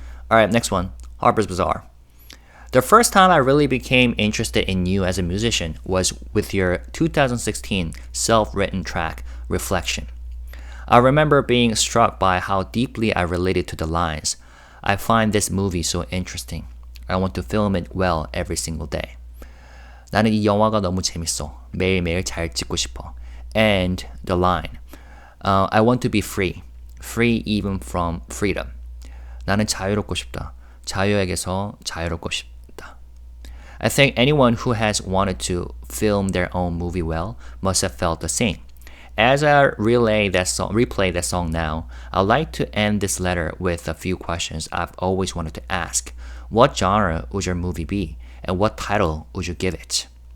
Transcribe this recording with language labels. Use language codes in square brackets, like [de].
[en] All right, next one, Harper's Bazaar. The first time I really became interested in you as a musician was with your 2016 self-written track, Reflection. I remember being struck by how deeply I related to the lines. I find this movie so interesting. I want to film it well every single day. [ko] 나는 이 영화가 너무 재밌어. 매일매일 잘 찍고 싶어. [en] And the line. I want to be free. Free even from freedom. [ko] 나는 자유롭고 싶다. 자유에게서 자유롭고 싶다. [en] I think anyone who has wanted to film their own movie well must have felt the same. As I replay that song now, I'd like to end this letter with a few questions I've always wanted to ask. What genre would your movie be, and what title would you give it?